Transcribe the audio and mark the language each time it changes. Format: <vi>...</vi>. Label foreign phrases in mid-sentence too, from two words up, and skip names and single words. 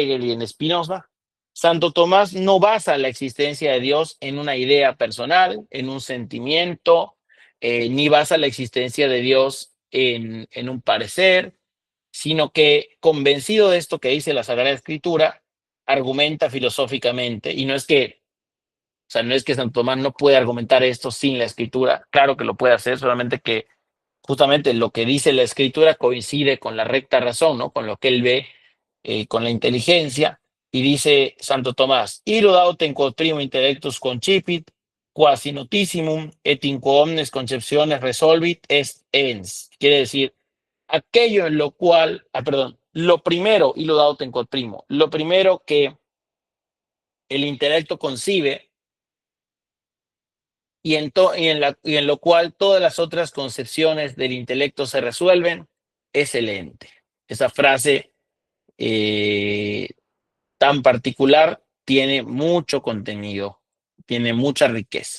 <es>y en Spinoza, Santo Tomás no basa la existencia de Dios en una idea personal, en un sentimiento, ni basa la existencia de Dios en un parecer, sino que convencido de esto que dice la Sagrada Escritura, argumenta filosóficamente, y no es que, o sea, no es que Santo Tomás no puede argumentar esto sin la Escritura, claro que lo puede hacer, solamente que justamente lo que dice la Escritura coincide con la recta razón, ¿no? Con lo que él ve, con la inteligencia, y dice Santo Tomás,</es> <la>iro autem quod primo intellectus concipit, quasi notissimum, et in quo omnes concepciones resolvit est ens.</la> <es>Quiere decir, aquello en lo cual, perdón, lo primero,</es> <la>ilo autem quod primo,</la> <es>lo primero que el intelecto concibe y en lo cual todas las otras concepciones del intelecto se resuelven, es el ente. Esa frase tan particular tiene mucho contenido, tiene mucha riqueza.</es>